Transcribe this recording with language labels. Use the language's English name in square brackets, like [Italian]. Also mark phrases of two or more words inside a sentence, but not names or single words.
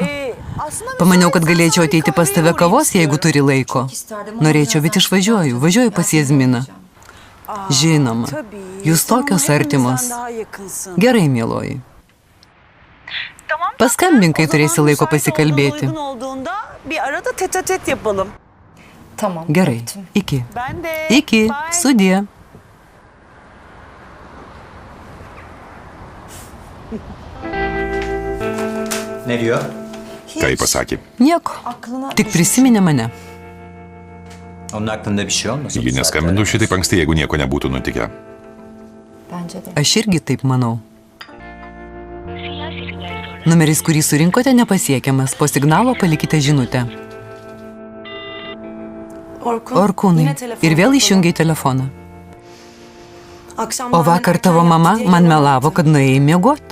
[Lithuanian] Pamaniau, kad galėčiau ateiti pas tave kavos, jeigu turi laiko. Norėčiau, bet išvažiuoju. Važiuoju pas Jazminą. Žinoma, jūs tokios artimos. Gerai, mieloji. Paskambink, kai turėsi laiko pasikalbėti. [Turkish] Uygun olduğunda bir arada tete-tet yapalım. [Lithuanian] Gerai, iki. [Turkish] Ben de. [Lithuanian] Iki, [English] Bye. [Lithuanian] sudie. [Turkish] Ne diyor? [Lithuanian] Ką jį pasakė? Nieko. Tik prisiminė mane. [Turkish] Onun aklında bir şey olmasın? [Lithuanian] Ji neskambintų šitaip anksti, jeigu nieko nebūtų nutikę. Aš irgi taip manau. Numeris, kurį surinkote, nepasiekiamas. Po signalo palikite žinutę. Orkūnai. Ir vėl išjungiai telefoną. O vakar tavo mama man melavo, kad nuėjai miegot.